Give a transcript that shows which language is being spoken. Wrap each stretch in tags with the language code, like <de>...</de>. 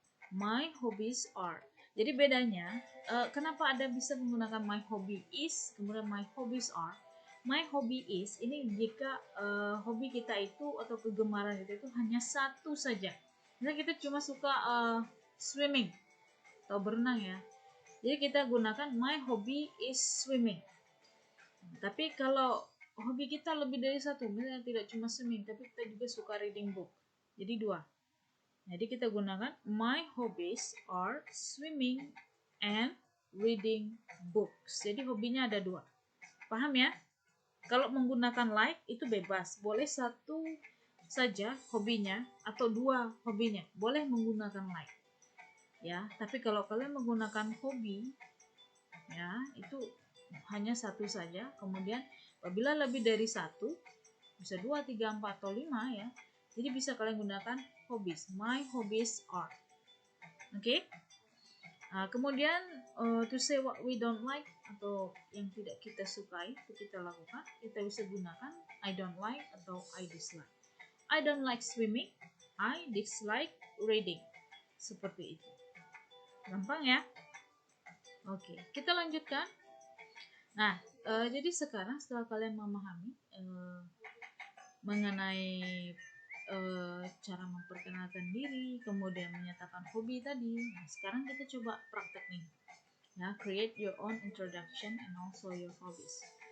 <en>My hobbies are.</en> <id>Jadi bedanya, kenapa ada bisa menggunakan</id> <en>my hobby is,</en> <id>kemudian</id> <en>my hobbies are. My hobby is</en> <id>ini jika hobi kita itu atau kegemaran kita itu hanya satu saja. Misalnya kita cuma suka swimming atau berenang ya. Jadi kita gunakan</id> <en>my hobby is swimming.</en> <id>Tapi kalau hobi kita lebih dari satu, misalnya tidak cuma swimming, tapi kita juga suka</id> <en>reading book.</en> <id>Jadi dua. Jadi kita gunakan</id> <en>my hobbies are swimming and reading books.</en> <id>Jadi hobinya ada dua. Paham ya? Kalau menggunakan like itu bebas. Boleh satu saja hobinya atau dua hobinya. Boleh menggunakan like. Ya, tapi kalau kalian menggunakan hobi ya, itu hanya satu saja. Kemudian apabila lebih dari satu, bisa 2, 3, 4 atau 5 ya. Jadi bisa kalian gunakan hobbies.</id> <en>My hobbies are.</en> <id>Oke. Kemudian</id> <en>to say what we don't like</en> <id>atau yang tidak kita sukai itu kita lakukan, kita bisa gunakan</id> <en>I don't like</en> <id>atau</id> <en>I dislike. I don't like swimming. I dislike reading.</en> <id>Seperti itu. Gampang ya? Oke, kita lanjutkan. Nah, jadi sekarang setelah kalian memahami mengenai cara memperkenalkan diri, kemudian menyatakan hobi tadi. Nah, sekarang kita coba praktek nih.</id> <en>Ya, create your own introduction and also your hobbies.</en>